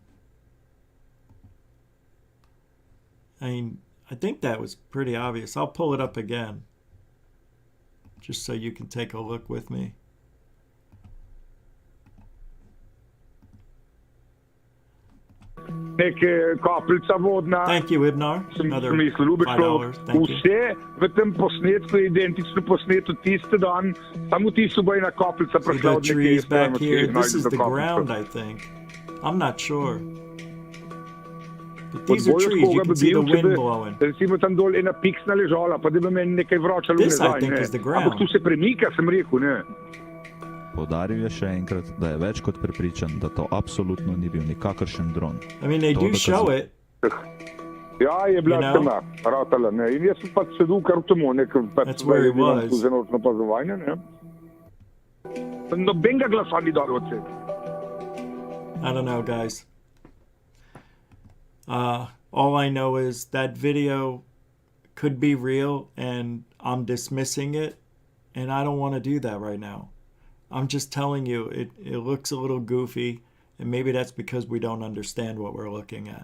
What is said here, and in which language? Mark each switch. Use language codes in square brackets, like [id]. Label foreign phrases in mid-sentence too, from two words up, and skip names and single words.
[en] I mean, I think that was pretty obvious. I'll pull it up again, just so you can take a look with me. Thank you, Ibnar. Another $5. Thank you. [sl] Vse v tem posnetku je identično posneto tiste dan, samo tisto bo ena kapljica prišla od nekje. [en] The trees back here. This is the ground, I think. I'm not sure. But these are trees. You can see the wind blowing. [sl] Recimo tam dol ena piksna ležala, pa da bi meni nekaj vračalo [en] This, I [sl] nazaj. [en] think, [sl] ne. [en] is the ground. [sl] Ampak tu se premika, sem rekel, ne. Poudaril je še enkrat, da je več kot prepričan, da to absolutno ni bil nikakršen dron. [en] I mean, they [sl] To [en] do [sl] dokazuje- [en] show it. [sl] Ja, je bila [en] You know? [sl] tema, ratala, ne. In jaz sem pač sedel kar v temu, ne, ker pač [en] That's where he [sl] delam [en] was. [sl] tu za nočno opazovanje, ne. Nobenega glasa ni dal od sebe. [en] I don't know, guys. All I know is that video could be real, and I'm dismissing it, and I don't want to do that right now. I'm just telling you, it looks a little goofy, and maybe that's because we don't understand what we're looking at.